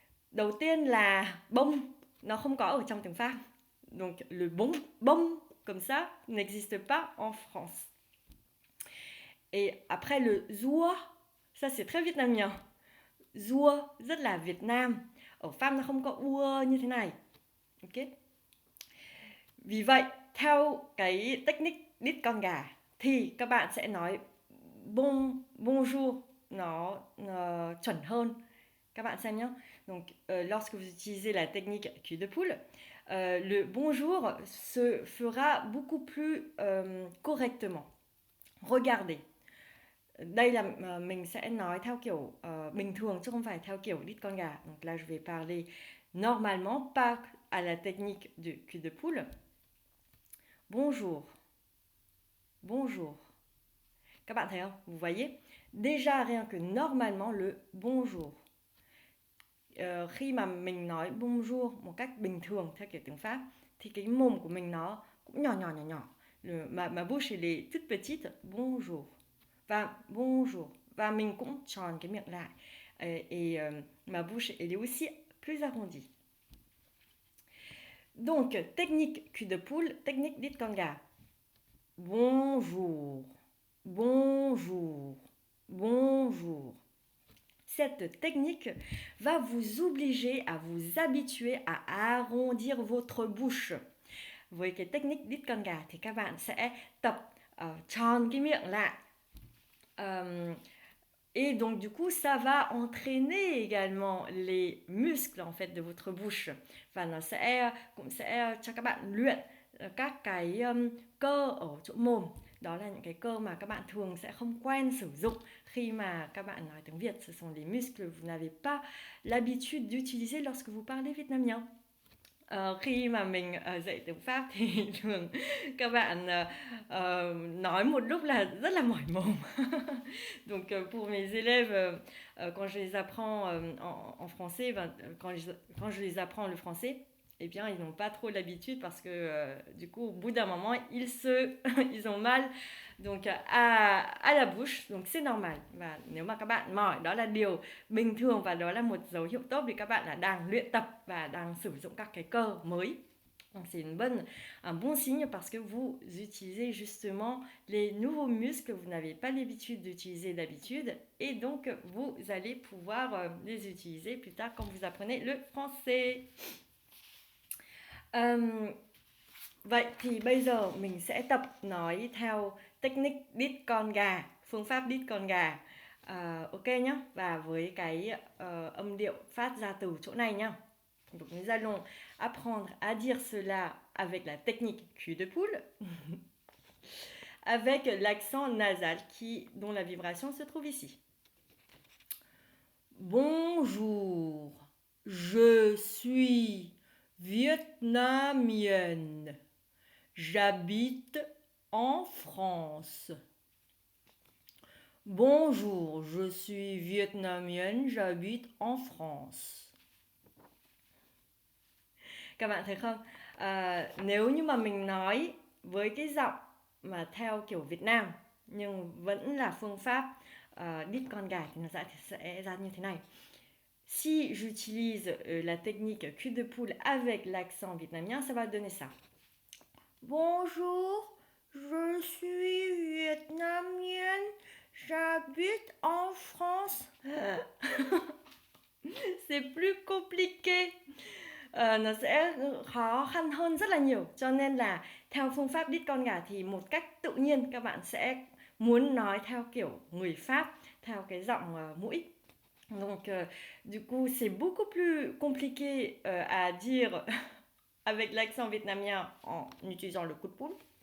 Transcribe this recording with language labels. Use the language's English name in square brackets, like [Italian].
[Vietnamese] Đầu tiên là bông, nó không có ở trong tiếng Pháp. [French] Donc le bông comme ça n'existe pas en France. Et après le rua, ça c'est très vietnamien. [Vietnamese] Rua rất là Việt Nam. Ở Pháp nó không có ua như thế này. Ok. Vì vậy, theo cái technique đít con gà thì các bạn sẽ nói bonjour nó chuẩn hơn. Các bạn xem nhé. [French] Donc, lorsque vous utilisez la technique cul de poule, le bonjour se fera beaucoup plus correctement. Regardez. [Vietnamese] Đây là mình sẽ nói theo kiểu bình thường chứ không phải theo kiểu đít con gà. [French] Donc là, je vais parler normalement, pas à la technique du cul de poule. [Vietnamese] Bonjour. Bonjour. Các bạn thấy không? [French] Vous voyez? Déjà rien que normalement le bonjour. [Vietnamese] Khi mà mình nói bonjour một cách bình thường theo kiểu tiếng Pháp thì cái mồm của mình nó cũng nhỏ. [French] Ma bouche elle est toute petite. Bonjour. Và bonjour. [Vietnamese] Và mình cũng tròn cái miệng lại. [French] Et ma bouche elle est aussi plus arrondie. Donc, technique cul de poule, technique đít con gà. Bonjour. Bonjour. Bonjour. Cette technique va vous obliger à vous habituer à arrondir votre bouche. [Vietnamese] Với cái technique đít con gà thì các bạn sẽ tập tròn cái miệng lại. [French] Et donc du coup, ça va entraîner également les muscles en fait de votre bouche. [Vietnamese] Và nó cũng sẽ cho các bạn luyện các cái cơ ở chỗ mồm. Đó là những cái cơ mà các bạn thường sẽ không quen sử dụng khi mà các bạn nói tiếng Việt. [French] Ce sont des muscles que vous n'avez pas l'habitude d'utiliser lorsque vous parlez vietnamien. [Vietnamese] Khi mà mình dạy tiếng Pháp thì thường các bạn nói một lúc là rất là mỏi mồm. [French] Donc pour mes élèves, quand je les apprends en français, quand je les apprends le français, eh bien ils n'ont pas trop l'habitude parce que du coup au bout d'un moment ils ont mal donc à la bouche, donc c'est normal. [Vietnamese] Và nếu mà các bạn mỏi, đó là điều bình thường và đó là một dấu hiệu tốt vì các bạn là đang luyện tập và đang sử dụng các cái cơ mới. [French] Donc c'est un bon signe parce que vous utilisez justement les nouveaux muscles que vous n'avez pas l'habitude d'utiliser d'habitude et donc vous allez pouvoir les utiliser plus tard quand vous apprenez le français. [Vietnamese] Vậy thì bây giờ mình sẽ tập nói theo technique đít con gà, phương pháp đít con gà. Ok nhá, và với cái âm điệu phát ra từ chỗ này nhá. [French] Donc nous allons apprendre à dire cela avec la technique cul de poule, avec l'accent nasal dont la vibration se trouve ici. Bonjour, je suis vietnamienne. J'habite en France. Bonjour, je suis vietnamienne, j'habite en France. [Vietnamese] Các bạn thấy không? Nếu như mà mình nói với cái giọng mà theo kiểu Việt Nam nhưng vẫn là phương pháp đít con gà thì nó sẽ ra như thế này. [French] Si j'utilise la technique cul de poule avec l'accent vietnamien, ça va donner ça. Bonjour, je suis vietnamienne, j'habite en France. C'est plus compliqué. [Vietnamese] Nó sẽ khó khăn hơn rất là nhiều. Cho nên là theo phương pháp đít con gà thì một cách tự nhiên các bạn sẽ muốn nói theo kiểu người Pháp, theo cái giọng mũi. [French] Donc du coup c'est beaucoup plus compliqué à dire avec l'accent vietnamien en utilisant le coup de poule.